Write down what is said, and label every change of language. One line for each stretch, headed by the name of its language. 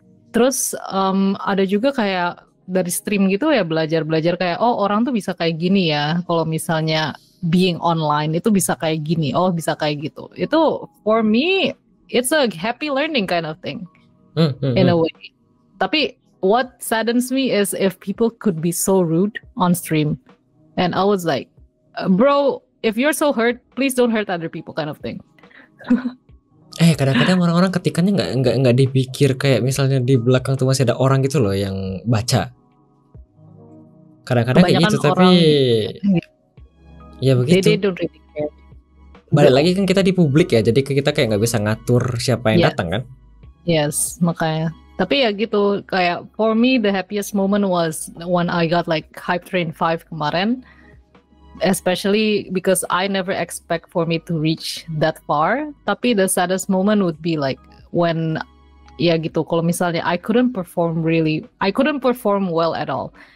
Indonesian: Terus ada juga kayak dari stream gitu ya belajar kayak orang tuh bisa kayak gini ya, kalau misalnya being online itu bisa kayak gini, bisa kayak gitu. Itu
English: for me it's a happy learning kind of thing in a way.
Indonesian: Tapi
English: what saddens me is if people could be so rude on stream, and I was like, bro, if you're so hurt, please don't hurt other people kind of thing.
Indonesian: Kadang-kadang orang-orang ketikannya nggak dipikir kayak misalnya di belakang tuh masih ada orang gitu loh yang baca. Kadang-kadang kayak gitu, tapi ya begitu.
English: They don't really care.
Indonesian: Balik lagi kan kita di publik ya, jadi kita kayak nggak bisa ngatur siapa yang datang kan. Yes, makanya. Tapi ya gitu, kayak
English: for me the happiest moment was when I got like Hype Train 5
Indonesian: kemarin.
English: Especially because I never expect for me to reach that far.
Indonesian: Tapi
English: the saddest moment would be like when
Indonesian: ya gitu, kalau misalnya
English: I couldn't perform well at all.